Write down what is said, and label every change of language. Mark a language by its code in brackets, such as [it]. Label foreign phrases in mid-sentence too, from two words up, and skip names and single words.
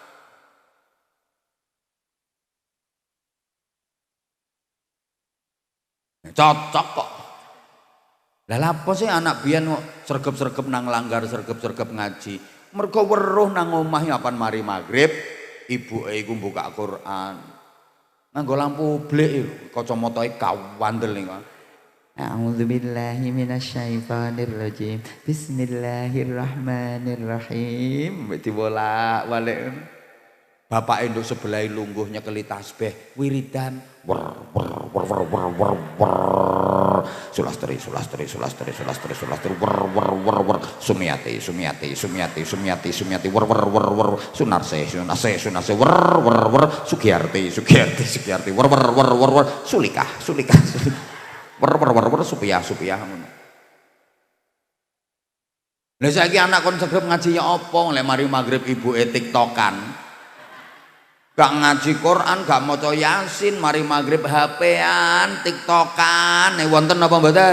[jv] Cocok kok. Lah lapo sih anak biyen kok sregep-sregep nang langgar, sregep-sregep ngaji. Mergo weruh nang omah apan mari magrib, ibuke iku buka Quran. Nganggo lampu blek kacamatae kawandel niku. [ar] أعوذ بالله من الشيطان الرجيم. بسم الله الرحمن الرحيم. [jv] Dibolak-balik. Bapak nduk sebelah lungguh nyekeli tasbih wiridan wer sulastri wer sumiati wer sunarse wer sugiyarti wer sulika wer supiyah ngono. Lah saiki anak kon sregep ngaji ya apa lek mari magrib ibuke tiktokan. Gak ngaji Quran, gak maca Yasin, mari magrib HP-an, TikTokan, wonten apa mboten?